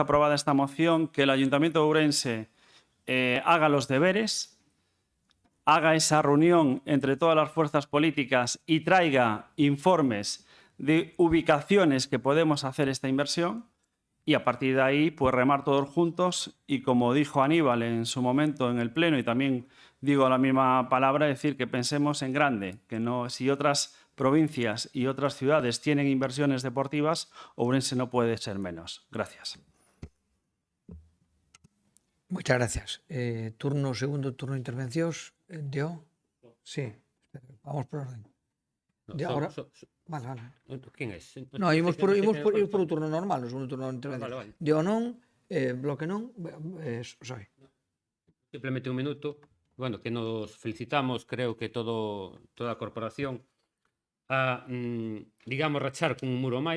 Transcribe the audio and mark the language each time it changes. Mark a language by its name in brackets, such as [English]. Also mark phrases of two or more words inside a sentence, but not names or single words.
[Spanish] aprobada esta moción, que el Ayuntamiento de Ourense haga los deberes, haga esa reunión entre todas las fuerzas políticas y traiga informes de ubicaciones que podemos hacer esta inversión, y a partir de ahí pues remar todos juntos y, como dijo Aníbal en su momento en el pleno, y también digo la misma palabra, decir que pensemos en grande, que no, si otras provincias y otras ciudades tienen inversiones deportivas, Ourense no puede ser menos. Gracias. Muchas gracias. [Galician] Segundo turno de intervencións. [Spanish] Dio? Sí. Vamos por orden. Ahora... Vale. ¿Quién es? No, [Galician] ímos por o turno normal, o segundo turno de intervención. Vale. Dio non, bloque non, soy. Simplemente un minuto. Bueno, que nos felicitamos, creo que toda a corporación, a, digamos, rachar cun muro máis.